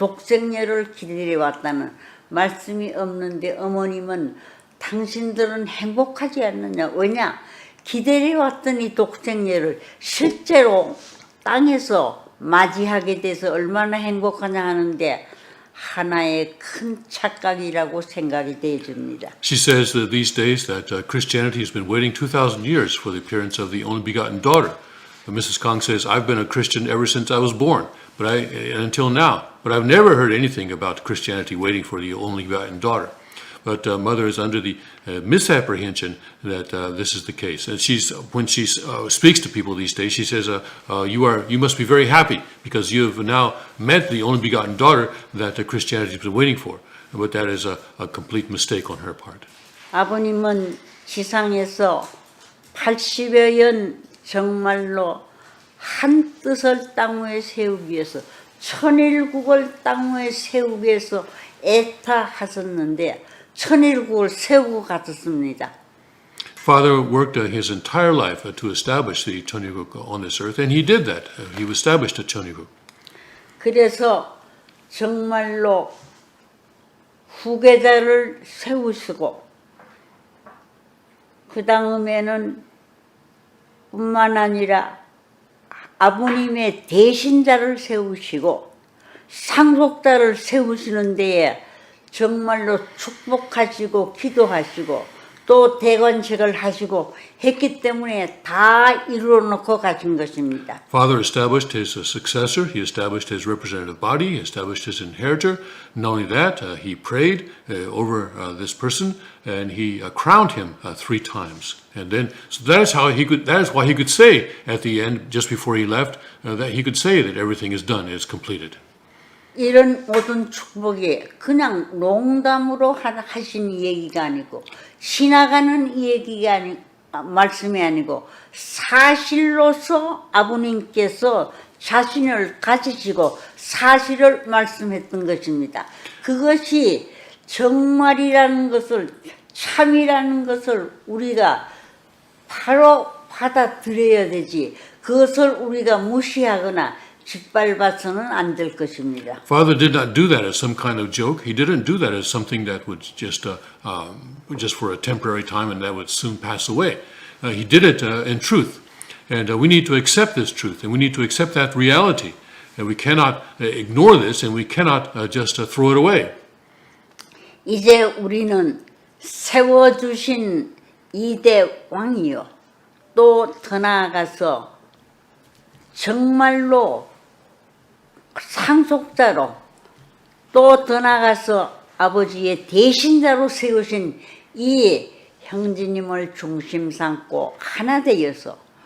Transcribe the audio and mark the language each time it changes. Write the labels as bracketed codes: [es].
[ko] 독생녀를 기다려 왔다는 말씀이 없는데 어머님은 당신들은 행복하지 않느냐. 왜냐? 기다려 왔던 이 독생녀를 실제로 땅에서 맞이하게 돼서 얼마나 행복하냐 하는데 하나의 큰 착각이라고 생각이 되어집니다. [en] She says that these days that Christianity has been waiting 2,000 years for the appearance of the only begotten daughter. Mrs. Kang says, I've been a Christian ever since I was born, until now, but I've never heard anything about Christianity waiting for the only begotten daughter. But mother is under the misapprehension that this is the case. And when she speaks to people these days, she says, you must be very happy because you have now met the only begotten daughter that Christianity has been waiting for. But that is a complete mistake on her part. [ko] 아버님은 지상에서 80여 년 정말로 한 뜻을 땅 위에 세우기 위해서 천일국을 땅 위에 세우기 위해서 애타하셨는데 천일국을 세우고 갔습니다. [en] Father worked his entire life to establish the Cheonilguk on this earth, and he did that. He established a Cheonilguk. [ko] 그래서 정말로 후계자를 세우시고 그 다음에는 뿐만 아니라 아버님의 대신자를 세우시고 상속자를 세우시는 데에 정말로 축복하시고 기도하시고 또 대관식을 하시고 했기 때문에 다 이루어 놓고 가신 것입니다. [en] Father established his successor, he established his representative body, he established his inheritor. Not only that, he prayed over this person and he crowned him 3 times. And then, so that is why he could say at the end, just before he left, that he could say that everything is done, it's completed. [ko] 이런 모든 축복이 그냥 농담으로 하신 얘기가 아니고 지나가는 얘기가 말씀이 아니고 사실로서 아버님께서 자신을 가지시고 사실을 말씀했던 것입니다. 그것이 정말이라는 것을 참이라는 것을 우리가 바로 받아들여야 되지. 그것을 우리가 무시하거나 짓밟아서는 안 될 것입니다. [en] Father did not do that as some kind of joke. He didn't do that as something that would just for a temporary time and that would soon pass away. He did it in truth. And we need to accept this truth, and we need to accept that reality. And we cannot ignore this, and we cannot just throw it away. [ko] 이제 우리는 세워주신 이대 왕이요. 또 더 나아가서 정말로 상속자로 또 더 나아가서 아버지의 대신자로 세우신 이 형제님을 중심 삼고 하나 되어서